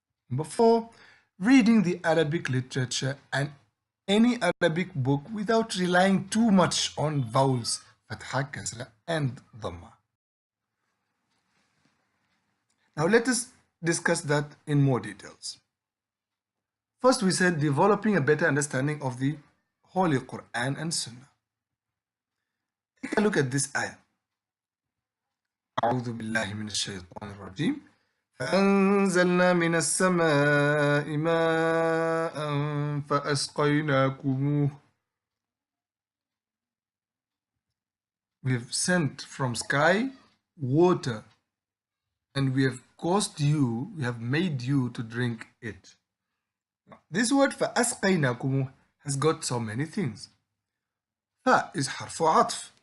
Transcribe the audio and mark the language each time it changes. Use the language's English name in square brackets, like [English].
[English] Number four, reading the Arabic literature and any Arabic book without relying too much on vowels, fatha, kasra, and dhamma. Now let us discuss that in more details. First, we said developing a better understanding of the Holy Quran and Sunnah. Take a look at this ayah. [Arabic] أعوذ بالله من الشيطان الرجيم فأنزلنا من السماء ماء فأسقيناكموه. [English] We have sent from sky water and we have made you to drink it. This word فَأَسْقَيْنَاكُمُ has got so many things. [Arabic] فَ [English] is [Arabic] حرف عطف.